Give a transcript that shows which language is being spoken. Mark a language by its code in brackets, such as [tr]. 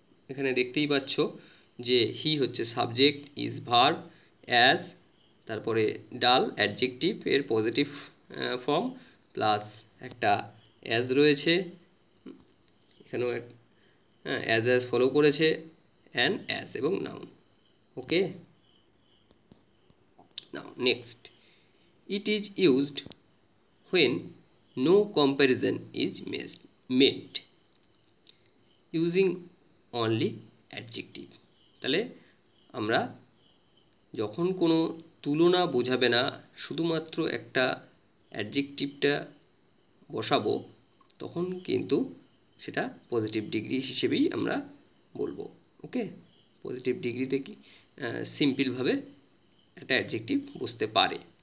[bn] এখানে দেখতেই পাচ্ছ যে হি হচ্ছে সাবজেক্ট, ইজ ভার্ব, অ্যাজ তারপরে ডাল অ্যাডজেক্টিভ এর পজিটিভ ফর্ম প্লাস একটা অ্যাজ রয়েছে, এখানেও অ্যাজ ফলো করেছে অ্যান অ্যাজ এবং noun. [en] Okay, now next, it is used when no comparison is made using only adjective। [bn] তাহলে আমরা যখন কোনো তুলনা বোঝাবে না, শুধুমাত্র একটা অ্যাডজেক্টিভটা বসাবো, তখন কিন্তু সেটা পজিটিভ ডিগ্রি হিসেবেই আমরা বলবো। ওকে, পজিটিভ ডিগ্রিতে কি সিম্পলভাবে একটা অ্যাডজেক্টিভ বসতে পারে।